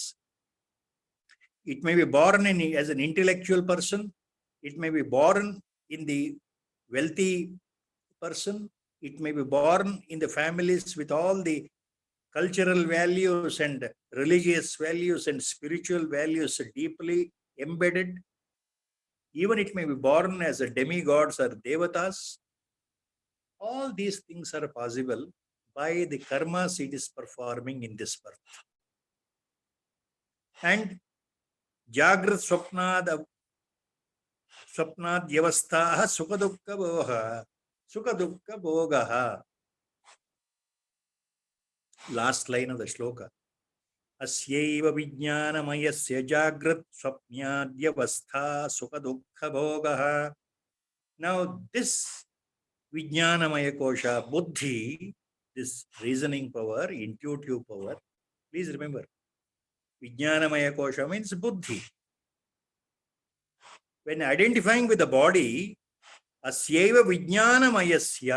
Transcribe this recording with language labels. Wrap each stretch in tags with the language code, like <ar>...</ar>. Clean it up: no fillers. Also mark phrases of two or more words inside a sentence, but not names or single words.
<en>It may be born as an intellectual person, it may be born in the wealthy person, it may be born in the families with all the cultural values and religious values and spiritual values deeply embedded. Even it may be born as a demigods or devatas. All these things are possible by the karmas it is performing in this birth.</en> <sa>And jagrat swapnad yavastaha sukha dukkha bhogaha.</sa> <en>Last line of the shloka.</en> <sa>Asyaiva vijnanamayasya jagrat swapnadyavastha sukha dukkha bhogaha.</sa> <en>Now this</en> <sa>vijnanamaya kosha, buddhi,</sa> <en>this reasoning power, intuitive power, please remember,</en> <sa>vijnanamaya kosha</sa> <en>means buddhi. When identifying with the body,</en> <sa>asyaiva vijnanamayasya.</sa>